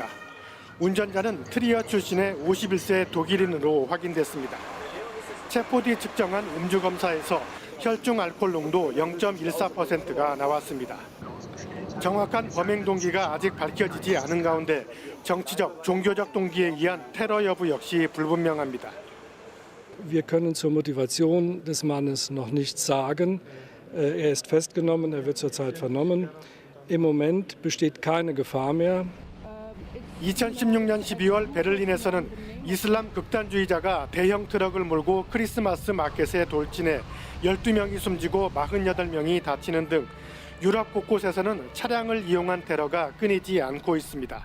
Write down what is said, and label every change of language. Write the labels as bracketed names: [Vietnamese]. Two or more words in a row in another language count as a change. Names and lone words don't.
[Korean] 운전자는 트리어 출신의 51세 독일인으로 확인됐습니다. 체포 뒤 측정한 음주 검사에서 혈중 알코올 농도 0.14%가 나왔습니다. 정확한 범행 동기가 아직 밝혀지지 않은 가운데 정치적, 종교적 동기에 의한 테러 여부 역시 불분명합니다. [German] Wir können zur Motivation des Mannes noch nichts sagen. Er ist festgenommen, er wird zurzeit vernommen. Im Moment besteht keine Gefahr mehr. [Korean] 2016년 12월 베를린에서는 이슬람 극단주의자가 대형 트럭을 몰고 크리스마스 마켓에 돌진해 12명이 숨지고 48명이 다치는 등 유럽 곳곳에서는 차량을 이용한 테러가 끊이지 않고 있습니다.